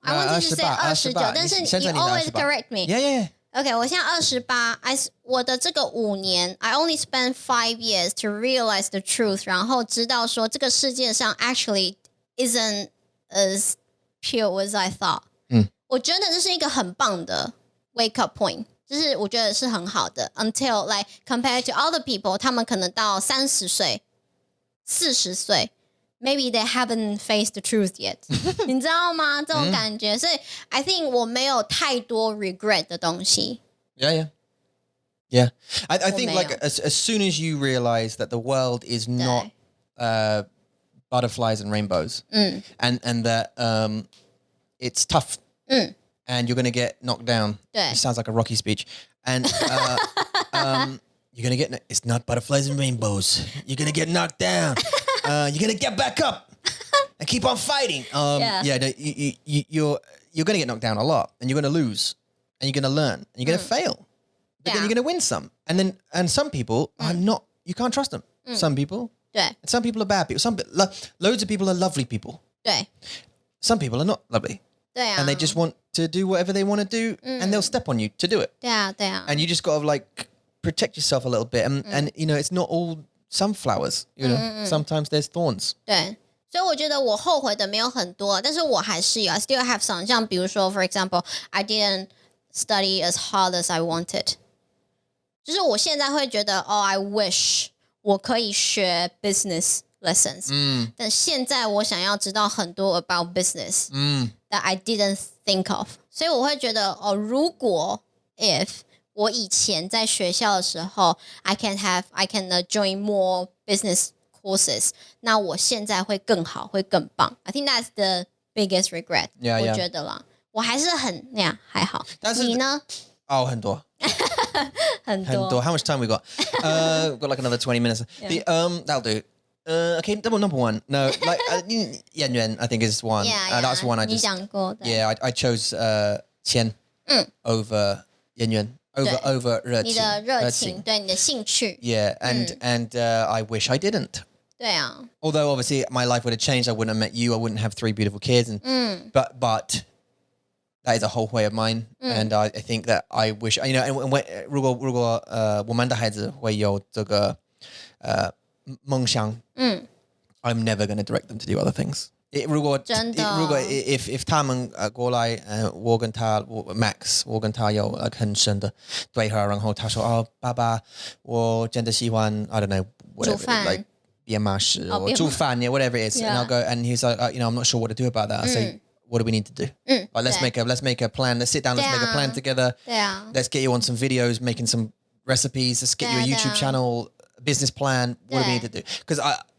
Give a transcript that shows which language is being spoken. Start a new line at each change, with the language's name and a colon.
English: I wanted to say 29，
Chinese: 但是你
English: always correct me. Yeah. OK，
Chinese: 我现在28，我的这个5年
English: I only spent 5 years to realize the truth，
Chinese: 然后知道说这个世界上
English: actually isn't as pure as I thought。
Chinese: 我觉得这是一个很棒的
English: wake up point。
Chinese: 就是我觉得是很好的 ，
English: until like compared to other people，
Chinese: 他们可能到30岁、40岁 ，
English: maybe they haven't faced the truth yet，
Chinese: 你知道吗？这种感觉，所以
English: I think
Chinese: 我没有太多 regret 的东西。
English: Yeah. I think like as soon as you realize that the world is not butterflies and rainbows, and that it's tough. And you're going to get knocked down. It sounds like a Rocky speech. And you're going to get... It's not butterflies and rainbows. You're going to get knocked down. You're going to get back up and keep on fighting. You're going to get knocked down a lot. And you're going to lose. And you're going to learn. And you're going to fail. But then you're going to win some. And some people are not... You can't trust them. Some people. And some people are bad people. Loads of people are lovely people. Some people are not lovely. And they just want to do whatever they want to do, and they'll step on you to do it. And you just got to like protect yourself a little bit. And it's not all sunflowers. Sometimes there's thorns.
Chinese: 对，所以我觉得我后悔的没有很多，但是我还是有
English: I still have some。
Chinese: 像比如说
English: for example I didn't study as hard as I wanted，
Chinese: 就是我现在会觉得
English: I wish
Chinese: 我可以学
English: business lessons，
Chinese: 但现在我想要知道很多
English: about business that I didn't think of，
Chinese: 所以我会觉得如果 if 我以前在学校的时候
English: I can join more business courses，
Chinese: 那我现在会更好，会更棒。
English: I think that's the biggest regret。
Chinese: 我觉得啦，我还是很那样还好。但是你呢？很多。很多。
English: How much time we got? We've got like another 20 minutes. That'll do. Okay, number one. No, like 演员 I think is one. That's one I just.
Chinese: 你讲过的。
English: Yeah, I chose 钱 over 演员 over 热情。
Chinese: 你的热情，对你的兴趣。
English: Yeah, and I wish I didn't.
Chinese: 对啊。
English: Although obviously my life would have changed, I wouldn't have met you. I wouldn't have 3 beautiful kids. And but that is a whole way of mine, and I think that I wish and
Chinese: 如果我们的孩子会有这个梦想，
English: I'm never going to direct them to do other things.
Chinese: 如果真的 if 他们过来我跟他Max 我跟他有很深的对话，然后他说哦爸爸我真的喜欢
English: I don't know whatever
Chinese: 煮饭
English: like 编码师 or 煮饭 yeah whatever it is and I'll go and he's like you know I'm not sure what to do about that I say what do we need to do like let's make a plan let's sit down let's make a plan together let's get you on some videos making some recipes let's get you a YouTube channel a business plan what do we need to do because I